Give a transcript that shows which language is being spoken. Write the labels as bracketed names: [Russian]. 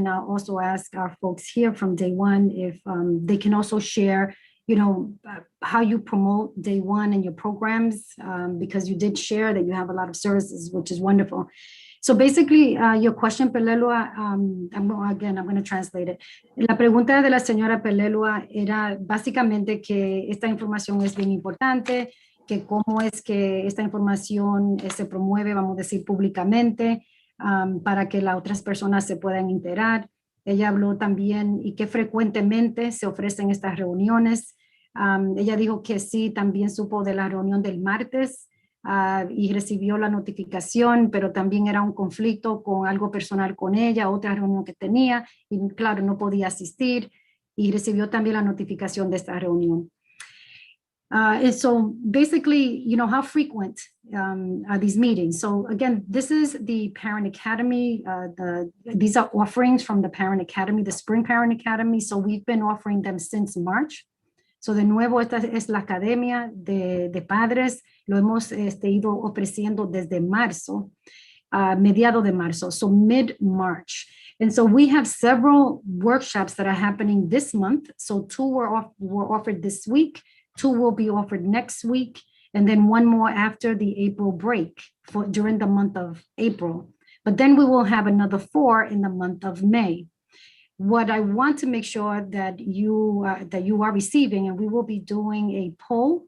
[English] And I'll also ask our folks here from Day One if they can also share, how you promote Day One and your programs, because you did share that you have a lot of services, which is wonderful. So basically, your question, Pelelua, I'm going to translate it. [Spanish] La pregunta de la señora Pelelua era básicamente que esta información es bien importante, que cómo es que esta información se promueve, vamos a decir, públicamente, para que las otras personas se puedan enterar. Ella habló también y que frecuentemente se ofrecen estas reuniones. Ella dijo que sí, también supo de la reunión del martes, y recibió la notificación, pero también era un conflicto con algo personal con ella, otra reunión que tenía, y claro, no podía asistir, y recibió también la notificación de esta reunión. [English] And so basically, how frequent are these meetings? So again, this is the Parent Academy. These are offerings from the Parent Academy, the Spring Parent Academy. So we've been offering them since March. [Spanish] So de nuevo, esta es la academia de padres. Lo hemos ido ofreciendo desde marzo, mediado de marzo, [English] so mid-March. And so we have several workshops that are happening this month. So 2 were offered this week, 2 will be offered next week, and then 1 more after the April break during the month of April. But then we will have another 4 in the month of May. What I want to make sure that you are receiving, and we will be doing a poll.